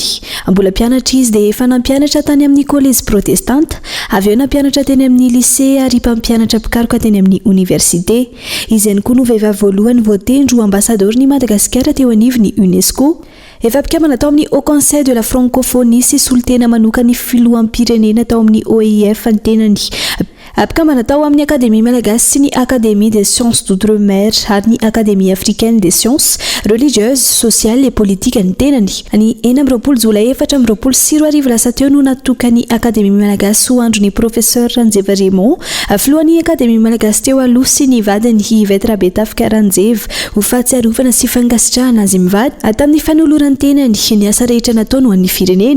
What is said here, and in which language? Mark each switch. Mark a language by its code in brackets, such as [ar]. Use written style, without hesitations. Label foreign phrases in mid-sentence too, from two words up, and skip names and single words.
[mg] Mbola mpianatra izy dia efa nampianatra tany amin'ny [fr] collège protestante, [mg] avy eo nampianatra teny amin'ny lycée ary mpampianatra mpikaroka teny amin'ny université. Izy ihany koa no vehivavy voalohany voatendro ambassadeur ny Madagasikara teo anivon'ny UNESCO. Efa mpikambana tao amin'ny Haut Conseil de la Francophonie sy solitena manokany filoham-pirenena tao amin'ny OIF ny tenany. Mpikambana tao amin'ny Akademia Malagasy sy ny Académie des sciences d'outre-mer ary ny Académie africaine des sciences religieuses, sociales et politiques ny tenany. Ny 9 Jolay 2024 lasa teo no natokany Akademia Malagasy ho andron'ny professeur Ranjeva Raymond, filohan'ny Akademia Malagasy teo aloha sy ny vadiny Yvette Rabetafika Ranjeva ho fahatsiarovana sy fangasitrahana azy mivady tamin'ny fanolorany tenany ny asa rehetra natao ho an'ny firenena.